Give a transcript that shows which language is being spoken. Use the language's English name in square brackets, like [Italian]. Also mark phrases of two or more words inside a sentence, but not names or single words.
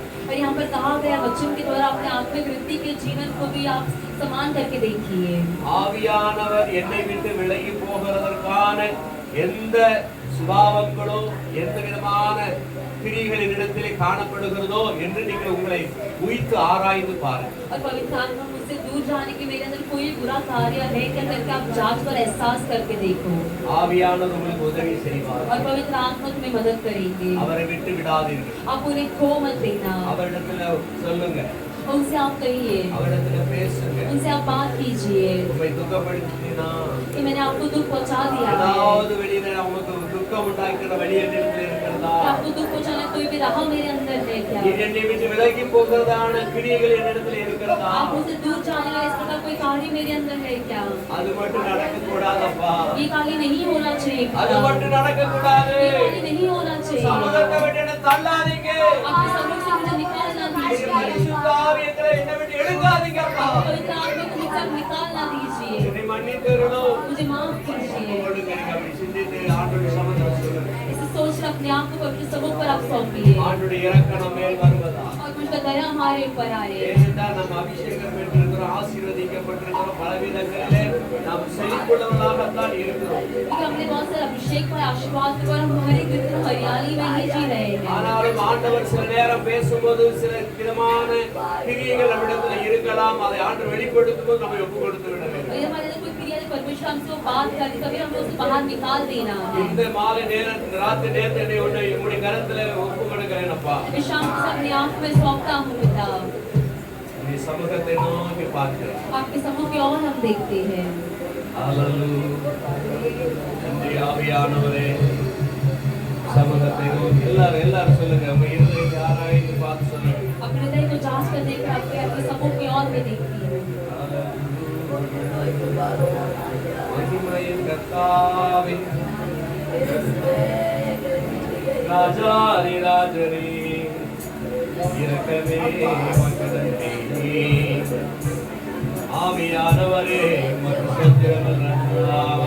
[Hindi] और यहाँ पर कहा गया वचन के द्वारा अपने आत्मिक वृत्ति के जीवन को भी आप समान करके देखिए। [Tamil] ஆவியானவர் என்னை விட்டு விலகி போகிறதற்கான எந்த சுபாவங்களோ எந்த விதமான கிரியைகளின் இடத்திலே காணப்படுகிறதோ என்று நீங்கள் உங்களை உயிர்த்து ஆராய்ந்து பாருங்க. [Hindi] और पवित्र आत्मा मुझसे दूर जाने के मेरे अंदर कोई बुरा कार्य है क्या करके आप जांच पर एहसास करके देखो। [Tamil] ஆவியானவர் உங்களுக்கு உதவி செய்வார். [Hindi] और पवित्र आत्मा तुम्हें मदद करेंगे। [Tamil] அவரை விட்டு விடாதீர்கள். [Hindi] आप उन्हें खो मत देना। [Tamil] அவரிடத்துல சொல்லுங்க. [Hindi] उनसे आप कहिए, [Tamil] அவரிடத்துல பேசுங்க. [Hindi] उनसे आप बात कीजिए [Tamil] உங்களை துக்கப்படுத்தினா [Hindi] कि मैंने आपको दुख पहुंचा दिया है। [Tamil] ஏதாவது வெளியில உங்களுக்கு துக்கம் உண்டாக்குற வழி என்னிடத்துல இருக்கிறதா? [Hindi] कि आपको दुख पहुंचाने कोई भी राह मेरे अंदर है क्या। [Tamil] நீ என்னை விட்டு விலகி போகிறதான கிரியைகள் என்னிடத்துல இருக்கிறதா? [Hindi] आप मुझसे दूर जाने वाले इस प्रकार कोई कार्य मेरे अंदर है क्या। [Tamil] அது மட்டும் நடக்க கூடாதப்பா. [Hindi] ये कार्य नहीं होना चाहिए। [Tamil] அது மட்டும் நடக்க கூடாது. [Hindi] ये कार्य नहीं होना चाहिए। [Tamil] சமூகத்தை விட்டு என்னை தள்ளாதீங்க. [Hindi] आपके सम्मुख से मुझे निकालना [Tamil] உங்களுடைய [Hindi] दीजिए। [Tamil] பரிசுத்த ஆவியங்களை என்னை விட்டு எடுக்காதீங்கப்பா. [Hindi] पवित्र आत्मा को मुझसे निकालना दीजिए। [Tamil] என்னை மன்னித்தருளும். [Hindi] मुझे माफ कीजिए। [Tamil] உங்களுக்கு நீங்க அப்படி சிந்தித்து ஆண்டவருடைய சமூகத்தில் சொல்லுங்க. [Hindi] इसे सोच कर अपने आप को पवित्र समूह पर आप सौंपिए [Tamil] ஆண்டவருடைய இரக்கம் நம்ம மேல் வருவதா? [Hindi] और परमेश्वर का दया हमारे ऊपर आए। [Tamil] ஏனென்றால் நாம் அபிஷேகம் பெற்றிருக்கிறோம், ஆசீர்வதிக்கப்பட்டிருக்கிறோம், பலவிதங்களிலே நாம் செழிப்புள்ளவர்களாகத்தான் இருக்கிறோம். [Hindi] क्योंकि हमने बहुत सारे अभिषेक पर आशीर्वाद पर हम हमारी बिल्कुल हरियाली में ही जी रहे हैं। [Tamil] ஆனாலும் ஆண்டவர் சில நேரம் பேசும்போது சில விதமான கிரியைகள் நம்மிடத்தில் இருக்கலாம், அதை ஆண்டவர் வெளிப்படுத்தும் போது நம்ம ஒப்பு கொடுத்து விட வேண்டும். [Hindi] और हमारे कोई क्रिया परमेश्वर हमसे बात करती कभी हमको उसको बाहर निकाल देना है। [Tamil] இந்த மாலை நேரம் ராத்திரி நேரத்தை உன்னை உம்முடைய கரத்துல ஒப்பு கொடுக்கிறேன் அப்பா. [Hindi] मैं शाम को अपने आप में सौंपता हूँ पिता। [Tamil] நீ சமூகத்தை நோக்கி பார்க்கிறேன். [Hindi] आपके समूह की ओर हम देखते हैं। [Tamil] ஹalleluya. நன்றி ஆவியானவரே. சமூகத்தை நோக்கி எல்லாரும் சொல்லுங்க, உங்க இருதயத்தை ஆராய்ந்து பார்த்து சொல்லுங்க. [Hindi] अपने हृदय को जांच कर देखकर आपके समूह की ओर में देखती हूँ। [Tamil] மகிமையின் கர்த்தாவே, ராஜாதி ராஜரே, இரக்கமே மகனே, ஆவியானவரே உமக்கு ஸ்தோத்திரம் ராஜா.